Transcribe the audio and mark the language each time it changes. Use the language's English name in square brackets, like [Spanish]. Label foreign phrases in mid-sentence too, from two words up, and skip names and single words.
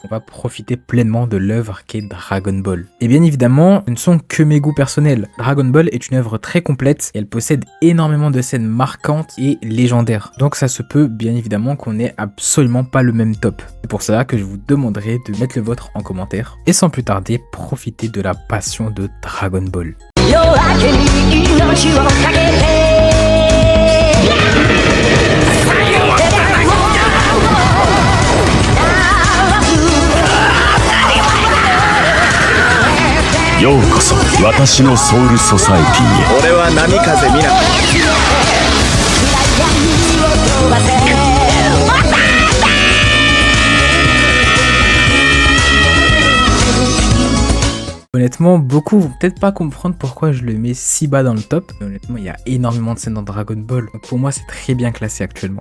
[French] On va profiter pleinement de l'œuvre qu'est Dragon Ball. Et bien évidemment, ce ne sont que mes goûts personnels. Dragon Ball est une œuvre très complète et elle possède énormément de scènes marquantes et légendaires. Donc ça se peut bien évidemment qu'on n'ait absolument pas le même top. C'est pour cela que je vous demanderai de mettre le vôtre en commentaire. Et sans plus tarder, profitez de la passion de Dragon Ball. [Japanese] 夜明けに命をかけてようこそ私のソウルソサエティへ。俺は波風見な [French] Honnêtement, beaucoup vont peut-être pas comprendre pourquoi je le mets si bas dans le top. Mais honnêtement, il y a énormément de scènes dans Dragon Ball. Donc pour moi, c'est très bien classé actuellement.